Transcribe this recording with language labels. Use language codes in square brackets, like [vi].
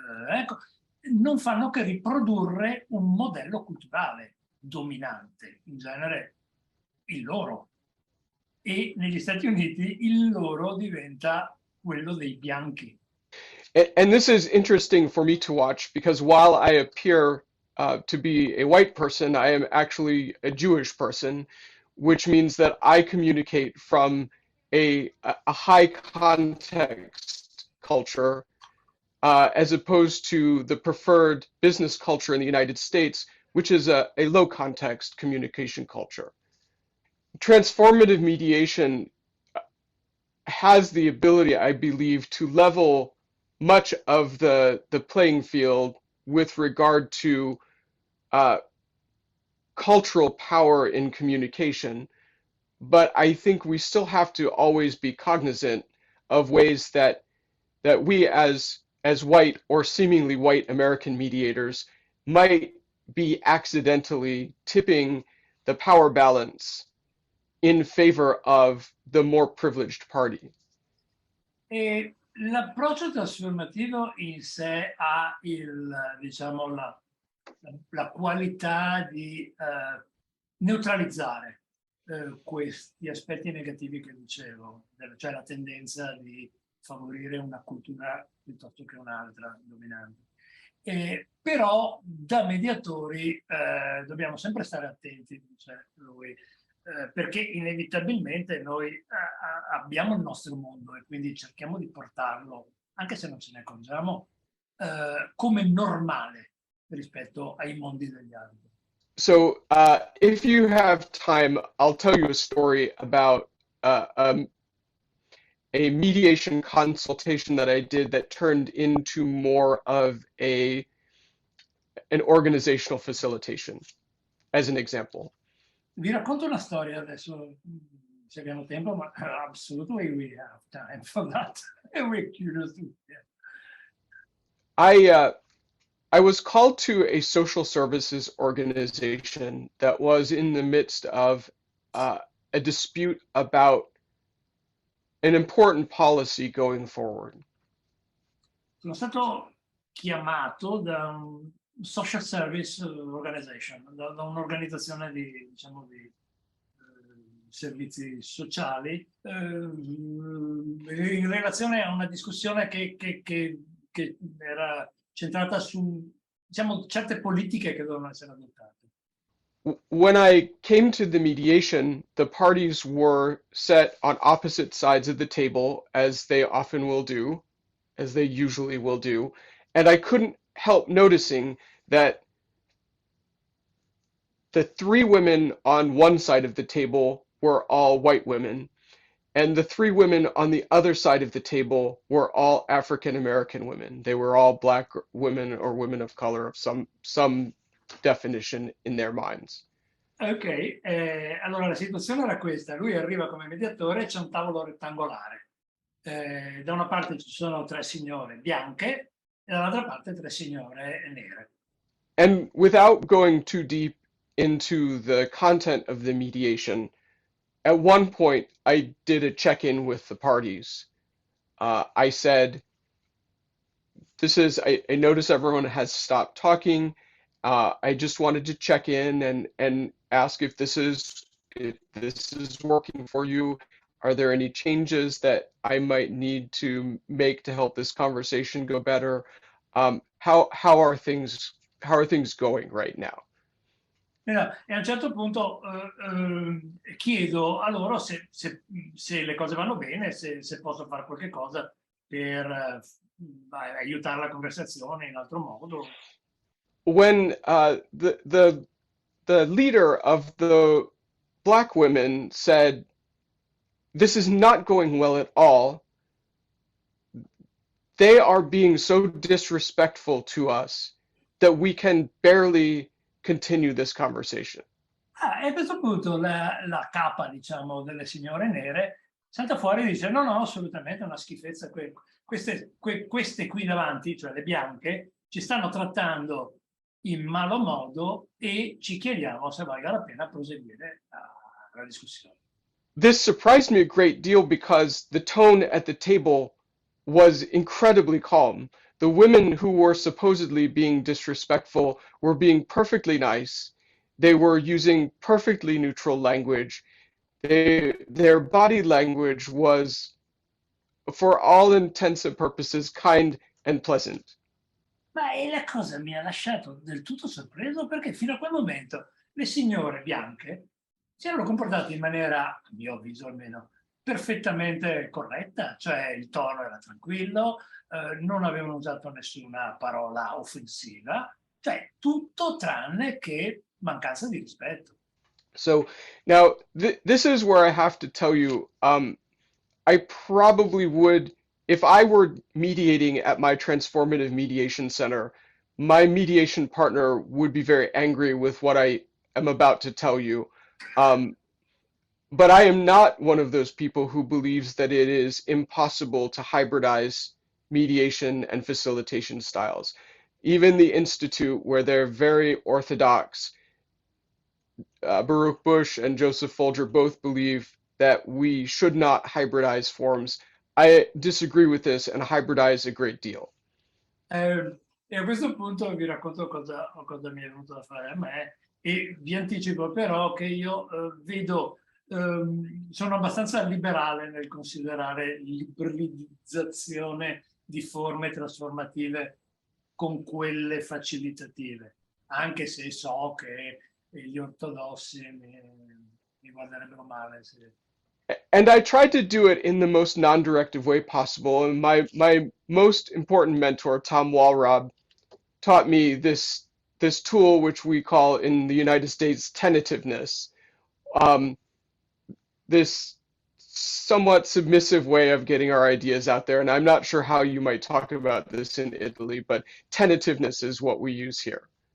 [it] Ecco, non fanno che riprodurre un modello culturale dominante, in genere il loro. E negli Stati Uniti il loro diventa quello dei bianchi. [en] And this is interesting for me to watch because while I appear to be a white person, I am actually a Jewish person, which means that I communicate from a high context culture as opposed to the preferred business culture in the United States, which is a low context communication culture. Transformative mediation has the ability, I believe, to level much of the playing field with regard to cultural power in communication, but I think we still have to always be cognizant of ways that we as white or seemingly white American mediators might be accidentally tipping the power balance in favor of the more privileged party. [it] L'approccio trasformativo in sé ha diciamo, la qualità di neutralizzare questi aspetti negativi che dicevo, cioè la tendenza di favorire una cultura piuttosto che un'altra dominante. Però da mediatori dobbiamo sempre stare attenti, dice lui, perché inevitabilmente noi abbiamo il nostro mondo e quindi cerchiamo di portarlo, anche se non ce ne accorgiamo, come normale rispetto ai mondi degli altri. [en] So, if you have time, I'll tell you a story about a mediation consultation that I did that turned into more of an organizational facilitation, as an example. [it] Vi racconto una storia adesso, se abbiamo tempo, ma [en] absolutely we have time for that. And we're curious to hear. I was called to a social services organization that was in the midst of a dispute about an important policy going forward. [it] Sono stato chiamato da un [en] social service organization, [it] da un'organizzazione di, diciamo, di servizi sociali, in relazione a una discussione che era centrata su, diciamo, certe politiche che dovevano essere adottate. [en] When I came to the mediation, the parties were set on opposite sides of the table, as they often will do, as they usually will do, and I couldn't help noticing that the three women on one side of the table were all white women, and the three women on the other side of the table were all African American women. They were all black women or women of color of some definition in their minds. [it] Ok, allora la situazione era questa: lui arriva come mediatore e c'è un tavolo rettangolare. Da una parte ci sono 3 signore bianche e dall'altra parte 3 signore nere. [en] And without going too deep into the content of the mediation, at one point I did a check-in with the parties. I said, I notice everyone has stopped talking. I just wanted to check in and ask if this is working for you. Are there any changes that I might need to make to help this conversation go better? How are things going right now? [it] E a un certo punto chiedo a loro se le cose vanno bene, se posso fare qualche cosa per aiutare la conversazione in altro modo. [en] When the leader of the black women said, "This is not going well at all. They are being so disrespectful to us that we can barely continue this conversation." [it] E a questo punto la capa, diciamo, delle signore nere salta fuori e dice: no, no, assolutamente è una schifezza. Queste qui davanti, cioè le bianche, ci stanno trattando in malo modo e ci chiediamo se valga la pena proseguire la discussione. [en] This surprised me a great deal because the tone at the table was incredibly calm. The women who were supposedly being disrespectful were being perfectly nice. They were using perfectly neutral language. Their body language was, for all intents and purposes, kind and pleasant. [it] Ma la cosa mi ha lasciato del tutto sorpreso, perché fino a quel momento le signore bianche si erano comportate in maniera, a mio avviso almeno, perfettamente corretta, cioè il tono era tranquillo, non avevano usato nessuna parola offensiva, cioè tutto tranne che mancanza di rispetto. [en] So now this is where I have to tell you, I probably would, if I were mediating at my transformative mediation center, my mediation partner would be very angry with what I am about to tell you. But I am not one of those people who believes that it is impossible to hybridize mediation and facilitation styles. Even the Institute, where they're very orthodox, Baruch Bush and Joseph Folger both believe that we should not hybridize forms. I disagree with this and hybridize a great deal. [it] E a questo punto vi racconto cosa mi è venuto da fare a me, e vi anticipo però che io vedo, sono abbastanza liberale nel considerare l'ibridizzazione di forme trasformative con quelle facilitative, anche se so che gli ortodossi mi guarderebbero male se [en] And I tried to do it in the most non-directive way possible. And my most important mentor, Tom Walrob, taught me this tool which we call in the United States tentativeness. Um, this somewhat submissive way of getting our ideas out there. And I'm not sure how you might talk about this in Italy, but tentativeness is what we use here.